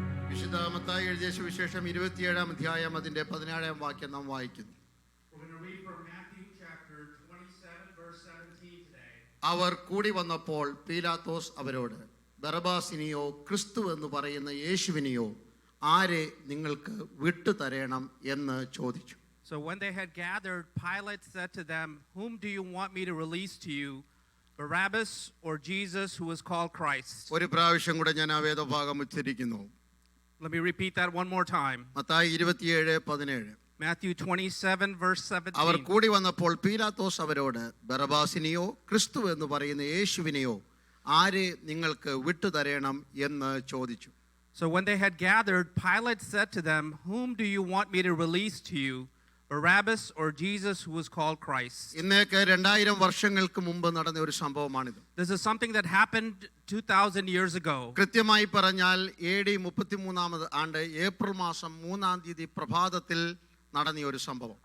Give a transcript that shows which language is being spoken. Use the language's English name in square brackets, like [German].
[Malayalam] വിശുദ്ധ മത്തായി എഴുതിയ സുവിശേഷം 27-ാം അധ്യായം അതിന്റെ 17-ാം വാക്യം നാം വായിക്കുന്നു. [English] We're going to read from Matthew chapter 27, verse 17 today. [Malayalam] അവർ കൂടി വന്നപ്പോൾ പീലാത്തോസ് അവരോട്, ബറബാസിനെയോ ക്രിസ്തു എന്ന് പറയുന്ന യേശുവിനെയോ ആരെ നിങ്ങൾക്ക് വിട്ടുതരേണം എന്ന് ചോദിച്ചു. [English] So when they had gathered, Pilate said to them, "Whom do you want me to release to you, Barabbas or Jesus, who is called Christ?" [Malayalam] ഒരു പ്രാവശ്യം കൂടെ ഞാൻ ആ വേദഭാഗം ഉച്ചരിക്കുന്നു. [English] Let me repeat that one more time. [Malayalam] Mathai 27:17. [English] Matthew 27, verse [Malayalam] അവർ [English] 17. [Malayalam] കൂടി വന്നപ്പോൾ പീലാത്തോസ് അവരോട്, ബറബാസിനെയോ ക്രിസ്തു എന്ന് പറയുന്ന യേശുവിനെയോ ആരെ നിങ്ങൾക്ക് വിട്ടുതരേണം എന്ന് ചോദിച്ചു. [English] So when they had gathered, Pilate said to them, "Whom do you want me to release to you, Barabbas or Jesus, who is called Christ?" [Malayalam] ഇന്നേക്ക് 2000 വർഷങ്ങൾക്ക് മുമ്പ് നടന്ന ഒരു സംഭവമാണിത്. [English] This is something that happened 2000 years ago. [Malayalam] കൃത്യമായി പറഞ്ഞാൽ AD 33-ാമത് ആണ്ട് April മാസം 3-ാം തീയതി പ്രഭാതത്തിൽ നടന്ന ഒരു സംഭവം.